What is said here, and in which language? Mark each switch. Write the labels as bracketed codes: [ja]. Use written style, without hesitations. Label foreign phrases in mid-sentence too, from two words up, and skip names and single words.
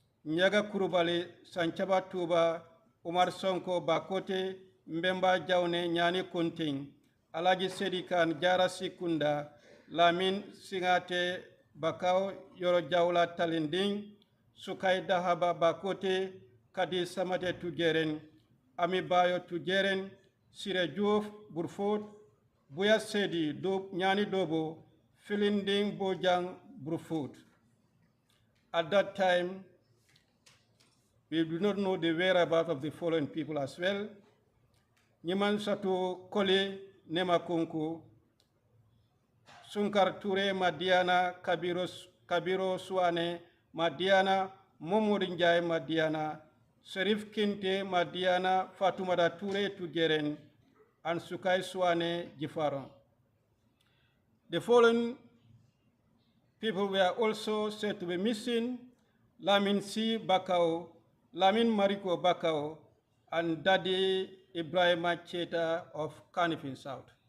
[en] Nyaga Kurubali, Sanchaba Tuba, Umar Sonko Bakote, Mbemba Jaune Nyani Kunting, Alaji Sedikan Jara Sikunda, Lamin Singate Bakau Yoro Jaula Talinding, Sukai Dahaba Bakote, Kadi Samate Tujeren, Ami Bayo Tujeren, Sire Juf Burfot, Buya Sedi Nyani Dobo, Filinding Bojang Burfot. At that time, we do not know the whereabouts of the following people as well. Nyiman Satu Kole Nemakunku, Sunkar Ture Madiana, Kabiro Suane Madiana, Momorinjai Madiana, Serif Kinte Madiana, Fatumada Ture Tugeren, and Sukai Suane Jifaron. The following people were also said to be missing: Lamin C. Bakao, Lamin Mariko Bakao, and Daddy Ibrahima Cheta of Kanifing South.